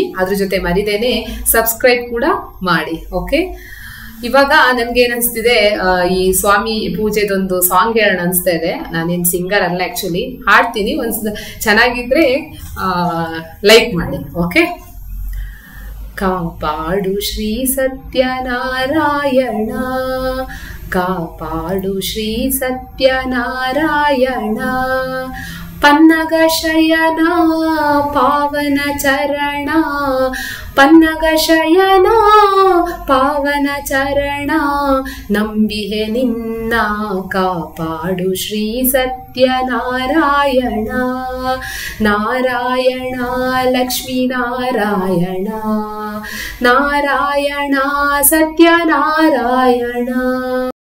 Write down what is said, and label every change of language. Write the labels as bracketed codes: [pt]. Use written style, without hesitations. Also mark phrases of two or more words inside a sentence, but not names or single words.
[kn] ಅದ್ರ ಜೊತೆ ಮರಿದೇನೆ ಸಬ್ಸ್ಕ್ರೈಬ್ ಕೂಡ ಮಾಡಿ. ಓಕೆ, ಇವಾಗ ನನ್ಗೆ ಏನ್ ಅನ್ಸ್ತಿದೆ, ಈ ಸ್ವಾಮಿ ಪೂಜೆದೊಂದು ಸಾಂಗ್ ಹೇಳೋಣ ಅನ್ಸ್ತಾ ಇದೆ. ನಾನೇನ್ ಸಿಂಗರ್ ಅಲ್ಲ, ಆಕ್ಚುಲಿ ಹಾಡ್ತೀನಿ. ಒಂದ್ ಚೆನ್ನಾಗಿದ್ರೆ ಲೈಕ್ ಮಾಡಿ. ಓಕೆ, ಕಾಪಾಡು ಶ್ರೀ ಸತ್ಯನಾರಾಯಣ, ಕಾಪಾಡು ಶ್ರೀ ಸತ್ಯನಾರಾಯಣ, ಪನ್ನಗ ಶಯನ ಪಾವನ ಚರಣ, ಪನ್ನಗ ಶಯನ ಪಾವನ ಚರಣ, ನಂಬಿಹೆ ನಿನ್ನ ಕಾಪಾಡು ಶ್ರೀ ಸತ್ಯನಾರಾಯಣ, ನಾರಾಯಣ ಲಕ್ಷ್ಮೀ ನಾರಾಯಣ, ನಾರಾಯಣ ಸತ್ಯನಾರಾಯಣ.